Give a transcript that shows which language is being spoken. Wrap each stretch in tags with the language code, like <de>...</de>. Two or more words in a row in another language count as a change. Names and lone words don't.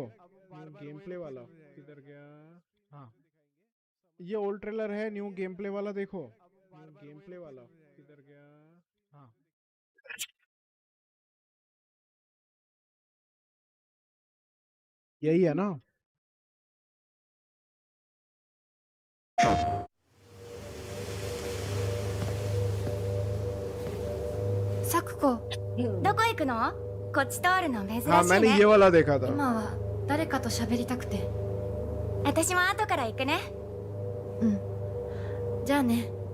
<en>new game play</en> <hi>वाला किधर गया? हाँ, ये</hi> <en>old trailer</en> <hi>है,</hi> <en>new game play</en> <hi>वाला देखो।</hi> <en>new game play</en> <hi>वाला किधर गया? हाँ, यही है ना?</hi> <ja>サクコ、どこ行くの？こっち通るの珍しいね。</ja> <hi>हाँ, मैंने ये वाला देखा था।</hi> <ja>今は誰かと喋りたくて。私も後から行くね。うん。じゃあね。</ja>